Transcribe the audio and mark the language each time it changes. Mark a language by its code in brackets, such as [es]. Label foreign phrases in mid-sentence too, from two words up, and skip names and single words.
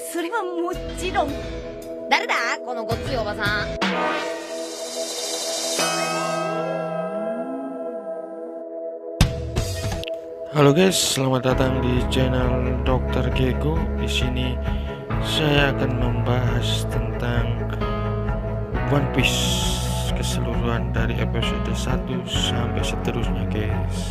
[ja] はもちろん。誰だこのごっついおばさん。 [id] Halo guys, selamat datang di channel Dr. Gego. Di sini saya akan membahas tentang One Piece keseluruhan dari episode 1 sampai seterusnya guys.